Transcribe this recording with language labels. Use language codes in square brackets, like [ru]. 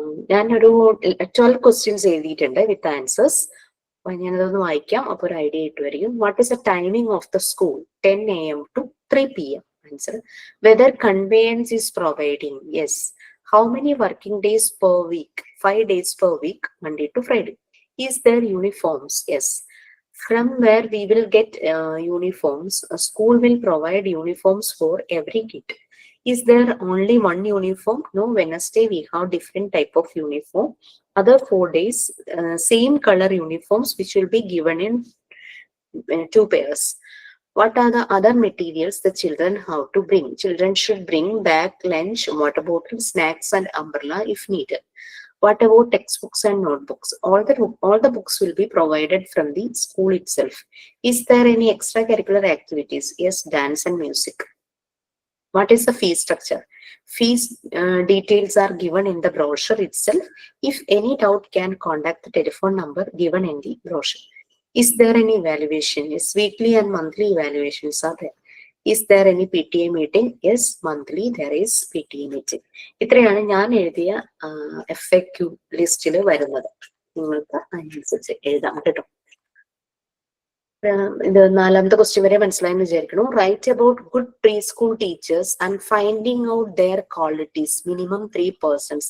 [ml] ഞാനൊരു 12 ക്വസ്റ്റ്യൻസ് എഴുതിയിട്ടുണ്ട് [en] With answers. [ml] അപ്പൊ ഞാനതൊന്ന് വായിക്കാം, അപ്പൊ ഒരു ഐഡിയ കിട്ടുമായിരിക്കും. [en] What is the timing of the school? 10 AM to 3 PM. Answer, whether conveyance is providing? Yes. How many working days per week? 5 days per week, Monday to Friday. Is there uniforms? Yes. From where we will get uniforms? A school will provide uniforms for every kid. Is there only one uniform? No, Wednesday we have different type of uniform. Other 4 days, same color uniforms which will be given in 2 pairs. What are the other materials the children have to bring? Children should bring bag, lunch, water bottle, snacks and umbrella if needed. What about textbooks and notebooks? All the books will be provided from the school itself. Is there any extracurricular activities? Yes, dance and music. What is the fee structure? Fees details are given in the brochure itself. If any doubt, can contact the telephone number given in the brochure. Is there any evaluation? Yes, weekly and monthly evaluations are there. Is there any PTA meeting? Yes, monthly there is PTA meeting. [ml] ഇത്രയാണ് ഞാൻ എഴുതിയ FAQ ലിസ്റ്റിൽ വരുന്നത്. നിങ്ങൾക്ക് അതിനനുസരിച്ച് എഴുതാം കേട്ടോ. ഇത് 4ാമത്തെ ക്വസ്റ്റ്യൻ വരെ മനസ്സിലായെന്ന് വിചാരിക്കണം. [en] Write about good preschool teachers and finding out their qualities, minimum 3 persons.